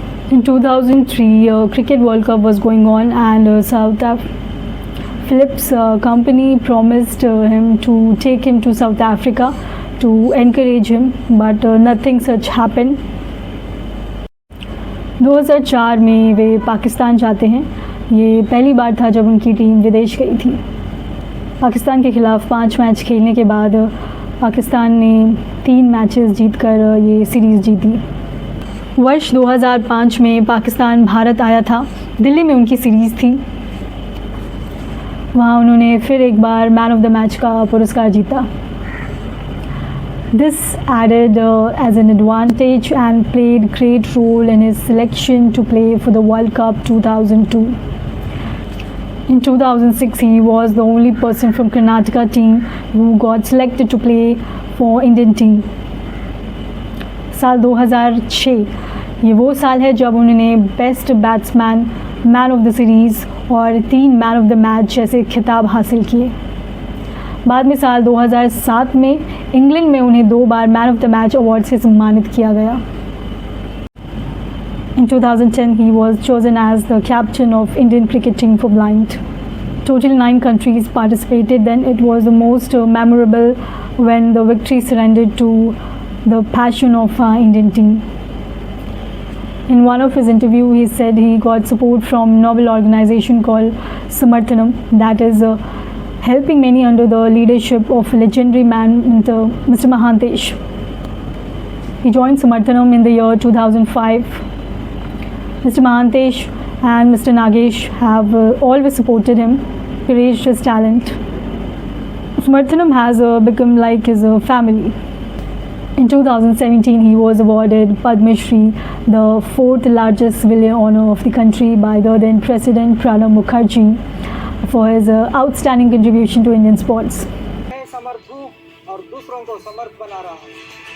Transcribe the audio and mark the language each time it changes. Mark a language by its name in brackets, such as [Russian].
[English] In 2003, Cricket World Cup was going on, and Phillips company promised him to take him to South Africa to encourage him, but nothing such happened. [Hindi] 2004 में वे पाकिस्तान जाते हैं. ये पहली बार था जब उनकी team विदेश गई थी. पाकिस्तान के खिलाफ 5 मैच खेलने के बाद पाकिस्तान ने 3 मैचेस जीतकर ये सीरीज़ जीती. वर्ष 2005 में पाकिस्तान भारत आया था. दिल्ली में उनकी सीरीज़ थी. वहाँ उन्होंने फिर एक बार मैन ऑफ द मैच का पुरस्कार जीता. [English] This added as an advantage and played great role in his selection to play for the World Cup 2002. In 2006, he was the only person from Karnataka team who got selected to play for Indian team. [Hindi] साल 2006 ये वो साल है जब उन्होंने best batsman, man of the series और 3 man of the match जैसे खिताब हासिल किए. बाद में साल 2007 में इंग्लैंड में उन्हें 2 बार man of the match award से सम्मानित किया गया. [English] In 2010, he was chosen as the captain of Indian cricket team for blind. Total 9 countries participated. Then it was the most memorable when the victory surrendered to the passion of Indian team. In one of his interview, he said he got support from noble organization called Samarthanam, that is helping many under the leadership of legendary man Mr. Mahantesh. He joined Samarthanam in the year 2005. Mr. Mahantesh and Mr. Nagesh have always supported him, praised his talent. Samarthanam has become like his family. In 2017, he was awarded Padma Shri, the 4th largest civilian honor of the country by the then President Pranab Mukherjee, for his outstanding contribution to Indian sports. [Hindi] मैं समर्थ हूँ और दूसरों को समर्थ बना रहा हूँ.